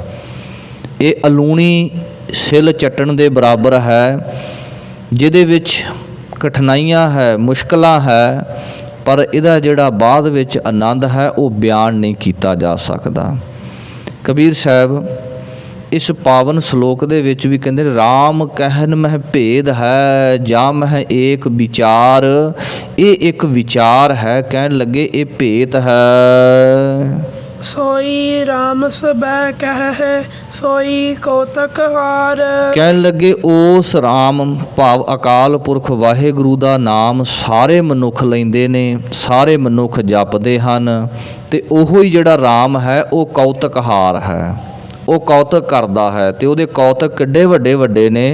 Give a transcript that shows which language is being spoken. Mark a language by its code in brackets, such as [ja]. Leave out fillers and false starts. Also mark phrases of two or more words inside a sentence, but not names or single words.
[pa] ਇਹ ਅਲੂਣੀ ਸਿਲ ਚੱਟਣ ਦੇ ਬਰਾਬਰ ਹੈ, ਜਿਹਦੇ ਵਿੱਚ ਕਠਿਨਾਈਆਂ ਹੈ, ਮੁਸ਼ਕਲਾਂ ਹੈ, ਪਰ ਇਹਦਾ ਜਿਹੜਾ ਬਾਅਦ ਵਿੱਚ ਆਨੰਦ ਹੈ ਉਹ ਬਿਆਨ ਨਹੀਂ ਕੀਤਾ ਜਾ ਸਕਦਾ। ਕਬੀਰ ਸਾਹਿਬ ਇਸ ਪਾਵਨ ਸ਼ਲੋਕ ਦੇ ਵਿੱਚ ਵੀ ਕਹਿੰਦੇ ਰਾਮ ਕਹਿਨ ਮਹਿ ਭੇਦ ਹੈ ਜਾਂ ਮਹਿ ਏਕ ਵਿਚਾਰ। ਇਹ ਇੱਕ ਵਿਚਾਰ ਹੈ, ਕਹਿਣ ਲੱਗੇ ਇਹ ਭੇਤ ਹੈ। ਸੋਈ ਰਾਮ ਸਭੈ ਕਹਹਿ ਸੋਈ ਕਉਤਕਹਾਰ। ਕਹਿਣ ਲੱਗੇ ਉਸ ਰਾਮ ਭਾਵ ਅਕਾਲ ਪੁਰਖ ਵਾਹਿਗੁਰੂ ਦਾ ਨਾਮ ਸਾਰੇ ਮਨੁੱਖ ਲੈਂਦੇ ਨੇ, ਸਾਰੇ ਮਨੁੱਖ ਜਪਦੇ ਹਨ, ਤੇ ਉਹੋ ਹੀ ਜਿਹੜਾ ਰਾਮ ਹੈ ਉਹ ਕੌਤਕਹਾਰ ਹੈ, ਉਹ ਕੌਤਕ ਕਰਦਾ ਹੈ। ਤੇ ਉਹਦੇ ਕੌਤਕ ਕਿੱਡੇ ਵੱਡੇ ਵੱਡੇ ਨੇ।